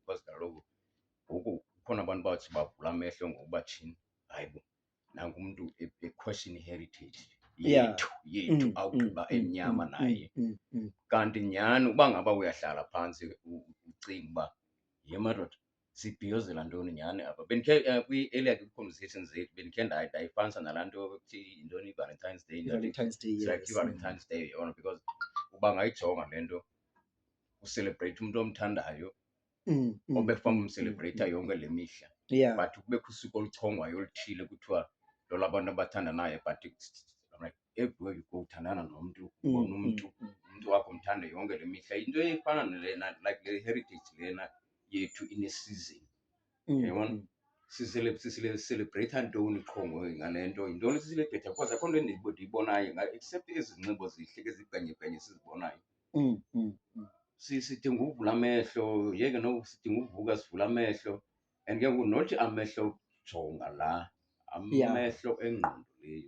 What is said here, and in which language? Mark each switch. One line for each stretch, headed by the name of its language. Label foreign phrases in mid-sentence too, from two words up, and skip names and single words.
Xhosa: because kaloku ngoku khona abantu bathi bavula amehlo ngokuba tshini hayibo nangu umuntu question heritage yethu awugqiba emnyama naye kanti nyhani uba ngaba uyahlala phantsi ucinga uba ye madoda sibhiyozela ntoni nyhani apha bendikhe kwi-
English: earlier conversations
Xhosa: zethu bendikhe ndayifanisa nalaa nto kuthi yintoni i-Valentine's Day like i-Valentine's Day yona because uba ngayijonga le nto ucelebrate umuntu omthandayo obekufanele umcelebrate yonke le mihla but kubekho usuku oluchongwayo oluthile kuthiwa lo labantu abathanda naye
English: but like everywhere you go
Xhosa: uthandana nomntu ubona umntu wakho umthanda yonke le mihla into efana nalena like le heritage lena yethu ine-season yabona sicelebrate ntoni qho ngale nto yintoni sicelebrate because akho nto endiyibonayo except ezi zinxibo zihle ke zibhenye sizibonayo sidinga uvula amehlo yeke sidinga uvuka sivula amehlo and ke ngoku nothi amehlo jonga la amehlo engqondo leyo